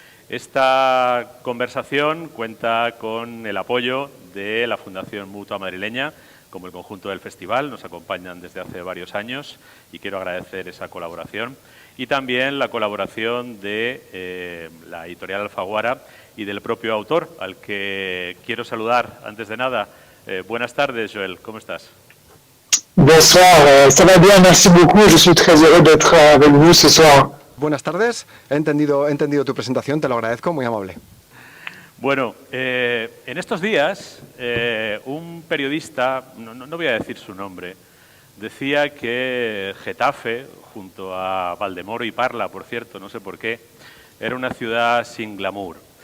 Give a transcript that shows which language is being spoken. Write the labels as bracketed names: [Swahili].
[Spanish] Esta conversación cuenta con el apoyo de la Fundación Mutua Madrileña, como el conjunto del festival, nos acompañan desde hace varios años y quiero agradecer esa colaboración. Y también la colaboración de la editorial Alfaguara y del propio autor, al que quiero saludar antes de nada. Buenas tardes, Joël, ¿cómo estás? [French] Bonsoir, ça va bien, merci beaucoup. Je suis très heureux d'être avec vous ce soir. [Spanish] Buenas tardes, he entendido tu presentación, te lo agradezco, muy amable. Bueno, en estos días un periodista, no voy a decir su nombre, decía que Getafe, junto a Valdemoro y Parla, por cierto, no sé por qué, era una ciudad sin glamour.